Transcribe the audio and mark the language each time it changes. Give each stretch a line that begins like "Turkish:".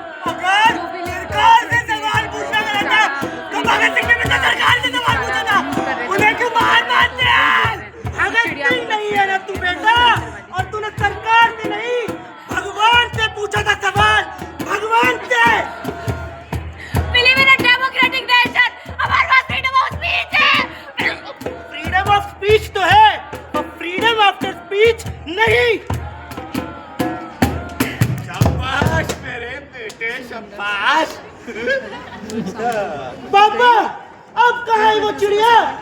Hindi: अगर सरकार से सवाल पूछना गलत है तो भगत सिंह ने भी तो सरकार से सवाल पूछा था, उन्हें क्यों बाहर मानते हैं? भगत सिंह नहीं है ना तू बेटा, और तूने सरकार से नहीं भगवान से पूछा था सवाल, भगवान से।
English: We live in a democratic nation.
Hindi: हमारे पास
English: freedom of speech
Hindi: है।
English: freedom of speech
Hindi: तो है, और
English: freedom after speech
Hindi: नहीं। शाबाश मेरे बेटे, शाबाश। पापा, अब कहाँ है वो चिड़िया?